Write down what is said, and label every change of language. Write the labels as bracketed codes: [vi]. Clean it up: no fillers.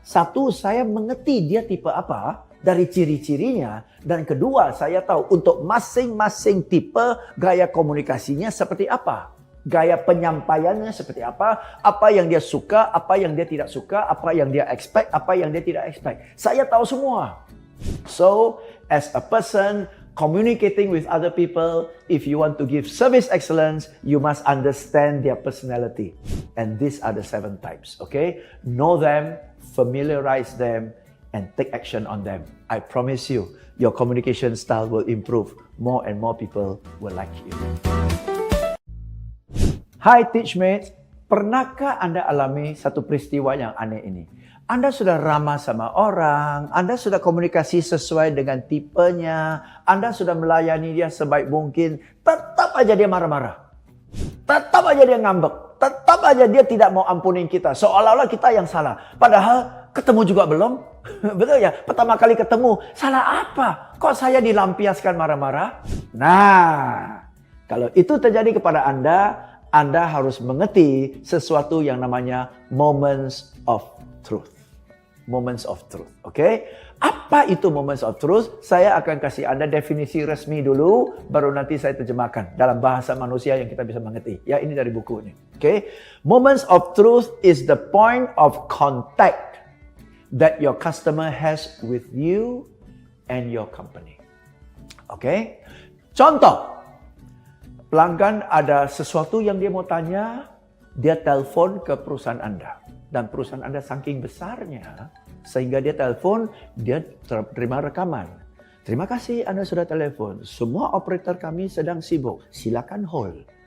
[id] Satu, saya mengerti dia tipe apa dari ciri-cirinya. Dan kedua, saya tahu untuk masing-masing tipe gaya komunikasinya seperti apa. Gaya penyampaiannya seperti apa yang dia suka, apa yang dia tidak suka, apa yang dia expect, apa yang dia tidak expect. Saya tahu semua. [en] So, as a person communicating with other people, if you want to give service excellence, you must understand their personality. And these are the 7 types, okay? Know them, familiarize them, and take action on them. I promise you, your communication style will improve. More and more people will like you. [id] Hai Teachmates, pernahkah Anda alami satu peristiwa yang aneh ini? Anda sudah ramah sama orang, Anda sudah komunikasi sesuai dengan tipenya, Anda sudah melayani dia sebaik mungkin, tetap aja dia marah-marah. Tetap aja dia ngambek, tetap aja dia tidak mau ampunin kita, seolah-olah kita yang salah. Padahal ketemu juga belum, betul ya? Pertama kali ketemu, salah apa? Kok saya dilampiaskan marah-marah? Nah, kalau itu terjadi kepada Anda harus mengerti sesuatu yang namanya moments of truth. Moments of truth, oke? Apa itu moments of truth? Saya akan kasih Anda definisi resmi dulu, baru nanti saya terjemahkan dalam bahasa manusia yang kita bisa mengerti. Ya, ini dari buku ini, oke? [en] Moments of truth is the point of contact that your customer has with you and your company. [id] Oke? Contoh, pelanggan ada sesuatu yang dia mau tanya, dia telepon ke perusahaan Anda. Dan perusahaan Anda saking besarnya, sehingga dia telepon, dia terima rekaman. Terima kasih Anda sudah telepon. Semua operator kami sedang sibuk. Silakan hold.